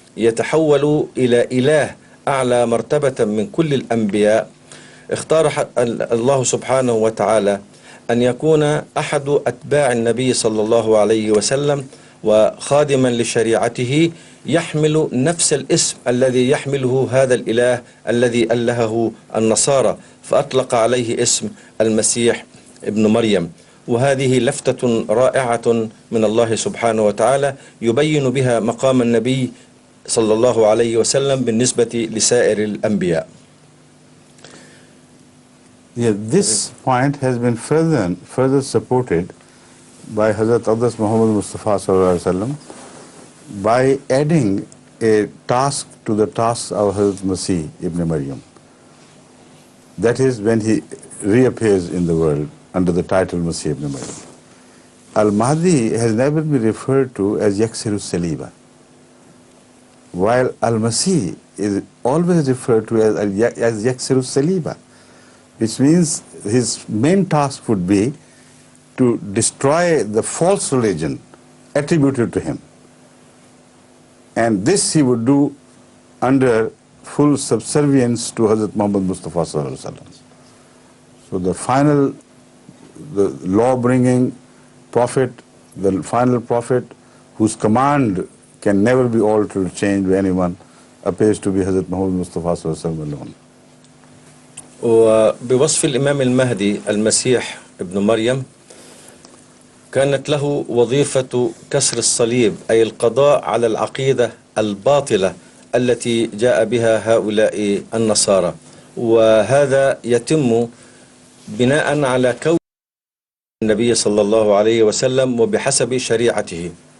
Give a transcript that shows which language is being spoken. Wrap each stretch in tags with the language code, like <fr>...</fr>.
<ar>يتحول إلى إله أعلى مرتبة من كل الأنبياء، اختار الله سبحانه وتعالى أن يكون أحد أتباع النبي صلى الله عليه وسلم وخادما لشريعته يحمل نفس الاسم الذي يحمله هذا الإله الذي ألهه النصارى، فأطلق عليه اسم المسيح ابن مريم. وهذه لفتة رائعة من الله سبحانه وتعالى يبين بها مقام النبي صلى الله عليه وسلم بالنسبة لسائر الأنبياء.</ar> <en>Yeah, this point has been further supported by Hazrat Muhammad Mustafa</en> <ar>sallallahu alaihi wasallam</ar> <en>by adding a task to the tasks of Hazrat Maseeh ibn Maryam. That is when he reappears in the world under the title Maseeh ibn Maryam. Al-Mahdi has never been referred to as</en> <ar>Yaksiru Saliba,</ar> <en>while Al-Masih is always referred to as</en> <ar>Yaksiru Saliba,</ar> <en>which means his main task would be to destroy the false religion attributed to him. And this he would do under full subservience to Hazrat Muhammad Mustafa</en> <ar>sallallahu alaihi wasallam.</ar> <en>So the law-bringing prophet, the final prophet, whose command can never be altered or changed by anyone, appears to be Hazrat Muhammad Mustafa</en> <ar>sallallahu alaihi wasallam</ar> <en>alone.</en> <ar>وبوصف الإمام المهدي المسيح ابن مريم كانت له وظيفة كسر الصليب، أي القضاء على العقيدة الباطلة التي جاء بها هؤلاء النصارى، وهذا يتم بناء على كون النبي صلى الله عليه وسلم وبحسب شريعته.</ar>